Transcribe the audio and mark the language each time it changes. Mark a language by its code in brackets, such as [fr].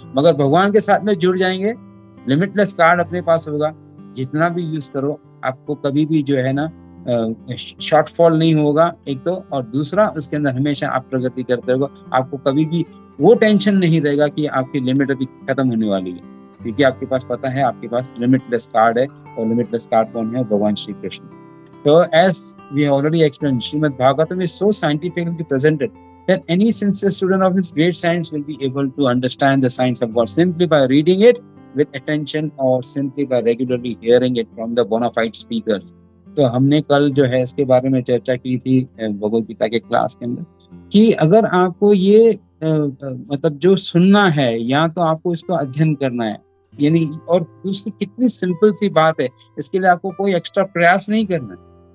[hi] मगर भगवान के साथ में जुड़ जाएंगे, लिमिटलेस कार्ड अपने पास होगा, जितना भी यूज करो आपको कभी भी जो है ना शॉर्टफॉल नहीं होगा, एक तो, और दूसरा उसके अंदर हमेशा आप प्रगति करते रहोगे। आपको कभी भी वो टेंशन नहीं रहेगा कि आपकी लिमिट अभी खत्म होने वाली है, क्योंकि आपके पास पता है आपके पास लिमिटलेस कार्ड है। और लिमिटलेस कार्ड कौन है? भगवान Shri Krishna. [en] So as we have already explained, Srimad Bhagavatam is so scientifically presented that any sincere student of this great science will be able to understand the science of God simply by reading it with attention or simply by regularly hearing it from the bona fide speakers. [hi] तो हमने कल जो है इसके बारे में चर्चा की थी भगवद गीता के क्लास के अंदर, कि अगर आपको ये मतलब जो सुनना है, या तो आपको इसको अध्ययन करना है, यानी, और दूसरी कितनी सिंपल सी बात है, इसके लिए आपको कोई एक्स्ट्रा प्रयास नहीं करना है।